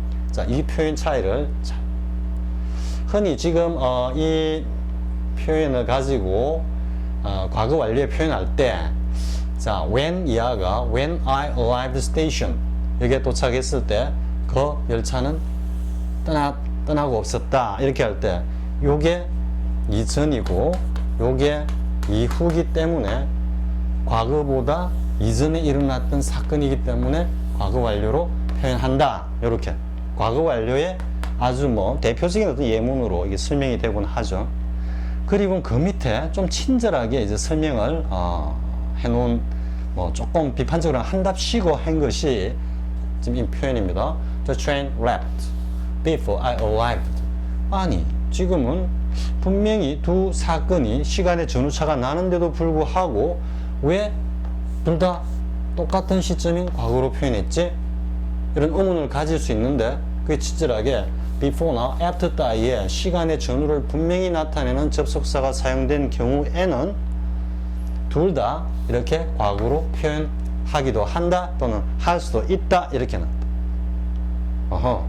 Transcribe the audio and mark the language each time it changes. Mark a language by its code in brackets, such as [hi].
[ko] 자, 이 표현 차이를 흔히 지금 이 표현을 가지고 과거 완료에 표현할 때, 자, when 이하가 [en] when I arrived station [ko] 여기에 도착했을 때 그 열차는 떠나고 없었다 이렇게 할 때 요게 이전이고 요게 이후기 때문에 과거보다 이전에 일어났던 사건이기 때문에 과거 완료로 표현한다. 이렇게 과거 완료의 아주 뭐 대표적인 어떤 예문으로 이게 설명이 되곤 하죠. 그리고 그 밑에 좀 친절하게 이제 설명을 해놓은 뭐 조금 비판적으로 한 답 쉬고 한 것이 지금 이 표현입니다. [en] The train left before I arrived. [ko] 아니, 지금은 분명히 두 사건이 시간의 전후차가 나는데도 불구하고 왜 둘 다 똑같은 시점인 과거로 표현했지? 이런 의문을 가질 수 있는데, 그게 친절하게 before나 after 따위에 시간의 전후를 분명히 나타내는 접속사가 사용된 경우에는 둘 다 이렇게 과거로 표현하기도 한다 또는 할 수도 있다 이렇게 나온다.